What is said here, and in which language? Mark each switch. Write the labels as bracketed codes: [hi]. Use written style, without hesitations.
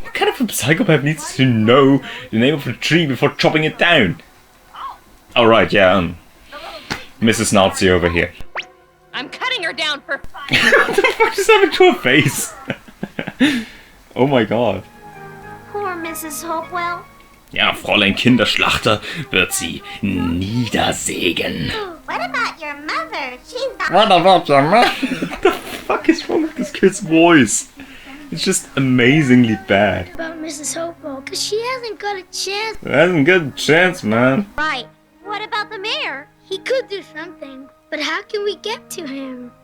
[en] What kind of a psychopath needs to know the name of a tree before chopping it down? Alright, yeah, Mrs. Nazi over here. I'm cutting her down for fun. What the fuck just happened to her face? Oh my god. Poor Mrs. Hopewell. [de] Ja, Fräulein Kinderschlachter wird sie niedersägen. [en] What about your mother? She's not. What about your mother? What the fuck is wrong with this kid's voice? It's just amazingly bad. About Mrs. Hopewell, because she hasn't got a chance. Hasn't got a chance, man. Right. What about the mayor? He could do something, but how can we get to him?